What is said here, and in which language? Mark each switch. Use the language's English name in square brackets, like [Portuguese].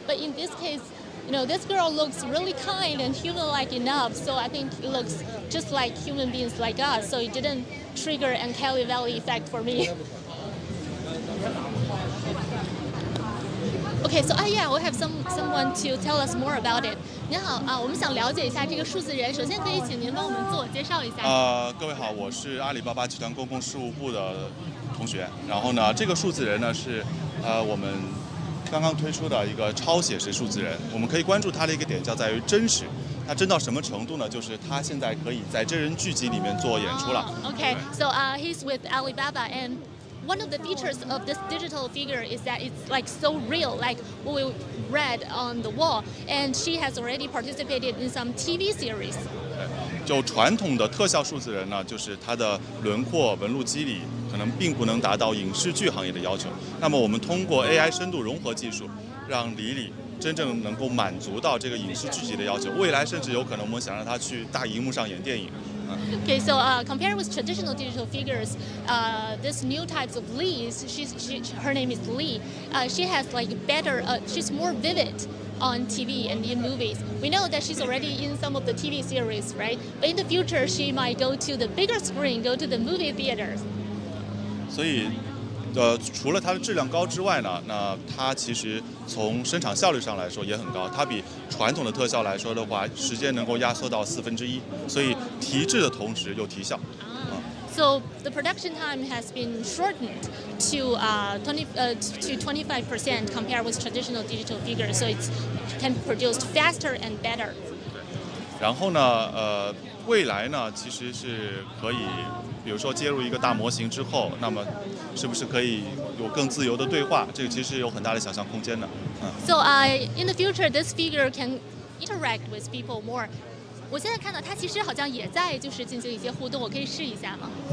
[English] But in this case, this girl looks really kind and human-like enough, so I think it looks just like human beings like us, so it didn't trigger an uncanny valley effect for me. Okay, so yeah, we have someone to tell us more about it. [Chinese] 您好啊，我们想了解一下这个数字人，首先可以请您帮我们自我介绍一下。各位好，我是阿里巴巴集团公共事务部的同学。然后呢，这个数字人呢是我们刚刚推出的一个超写实数字人。我们可以关注它的一个点，叫在于真实。它真到什么程度呢？就是它现在可以在真人剧集里面做演出了。 [English] Okay, so he's with Alibaba and one of the features of this digital figure is that it's like so real, like what we read on the wall. And she has already participated in some TV series. [Chinese] 就传统的特效数字人呢，就是它的轮廓、纹路肌理可能并不能达到影视剧行业的要求。那么我们通过 AI 深度融合技术，让李李真正能够满足到这个影视剧集的要求。未来甚至有可能我们想让他去大荧幕上演电影。 [English] Okay, so compared with traditional digital figures, this new types of Lees, her name is Lee. She has like better, she's more vivid on TV and in movies. We know that she's already in some of the TV series, right? But in the future, she might go to the bigger screen, go to the movie theaters. [Chinese] 所以，除了它的质量高之外呢，那它其实从生产效率上来说也很高。它比传统的特效来说的话，时间能够压缩到1/4，所以提质的同时又提效。 [English] So the production time has been shortened to 25% compared with traditional digital figures. So it can be produced faster and better. [Chinese] 然后呢，未来呢，其实是可以，比如说接入一个大模型之后，那么是不是可以有更自由的对话？这个其实有很大的想象空间的。 [English] So in the future, this figure can interact with people more. [Chinese] 我现在看到它其实好像也在就是进行一些互动，我可以试一下吗？